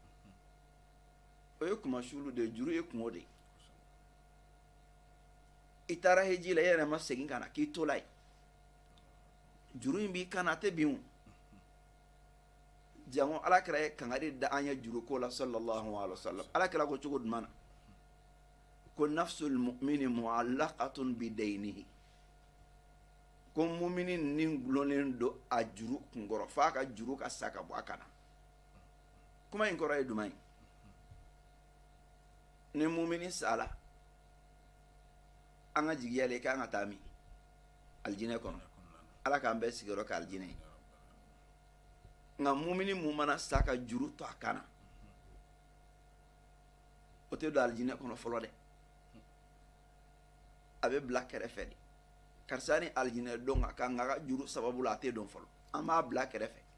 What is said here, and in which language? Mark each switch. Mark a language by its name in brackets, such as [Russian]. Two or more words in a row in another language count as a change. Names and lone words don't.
[Bambara] o ye kuma sulu de ye juru ye kungo de ye i taara hiji la i yɛrɛ ma segin ka na k'i to la yen juru in b'i kan na a tɛ bin o jango alakira ye kangari da an ye juru ko la [Arabic] صلى الله عليه وسلم [Bambara] alakira ko cogo jumɛn na ko [Arabic] نفس المؤمن معلقة بدينه [Bambara] ko mumini ni gulonnen do a juru kunkɔrɔ f'a ka juru ka sa ka bɔ a kana kuma in kɔrɔ ye jumɛn ye ni mumini sala an ka jigiya la i kan ka taa min alijinɛ kɔnɔ ala k'an bɛɛ sigiyɔrɔ kɛ alijinɛ ye nka mumini mun mana sa ka juru to a kana o tɛ don alijinɛ kɔnɔ fɔlɔ dɛ a bɛ bila kɛrɛfɛ de karisa ni alijinɛ dɔn ka kan nka ka juru sababu la a tɛ dɔn fɔlɔ an b'a bila kɛrɛfɛ